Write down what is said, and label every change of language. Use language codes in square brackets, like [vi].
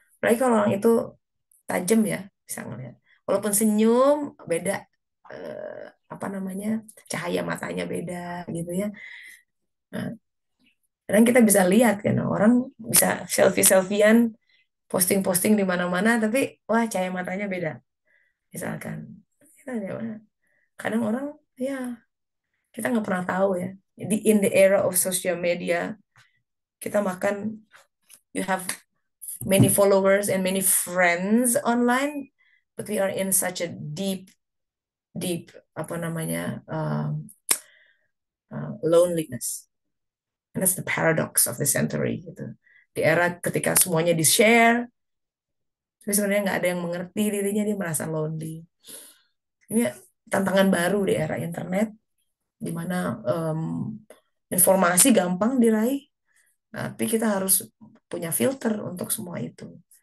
[id] Apalagi kalau orang itu tajam ya, bisa ngeliat. Walaupun senyum beda, eh, apa namanya, cahaya matanya beda gitu ya. Nah, kadang kita bisa lihat kan orang bisa selfie-selfian, posting-posting di mana-mana, tapi wah cahaya matanya beda. Misalkan, kita kadang orang ya kita nggak pernah tahu ya. Jadi [en] in the era of social media, [id] kita makan, [en] you have many followers and many friends online, but we are in such a deep, deep [id] apa namanya [en] loneliness. And that's the paradox of the century [id] gitu. Di era ketika semuanya di share, tapi sebenarnya nggak ada yang mengerti dirinya, dia merasa lonely. Ini tantangan baru di era internet, di mana informasi gampang diraih, tapi kita harus punya filter untuk semua itu.